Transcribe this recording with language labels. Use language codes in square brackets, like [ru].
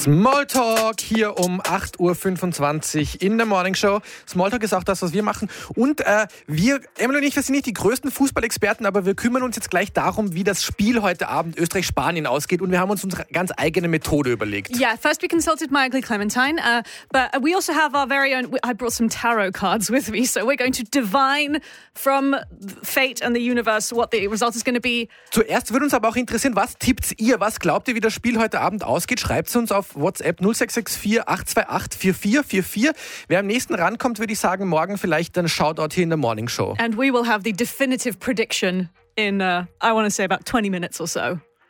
[de] Smalltalk hier um 8.25 Uhr in der Morningshow. Smalltalk ist auch das, was wir machen. Und wir, Emil und ich, wir sind nicht die größten Fußballexperten, aber wir kümmern uns jetzt gleich darum, wie das Spiel heute Abend Österreich-Spanien ausgeht. Und wir haben uns unsere ganz eigene Methode überlegt. [en] Yeah, first we consulted my ugly Clementine. But we also have our very own, I brought some tarot cards with me. So we're going to divine from fate and the universe what the result is going to be. [de] Zuerst würde uns aber auch interessieren, was tippt ihr? Was glaubt ihr, wie das Spiel heute Abend ausgeht? Schreibt es uns auf WhatsApp 0664 828 4444. Wer am nächsten rankommt, würde ich sagen, morgen vielleicht ein Shoutout hier in der Morning Show. [en] And we will have the definitive prediction in, I want to say, about 20 minutes or so.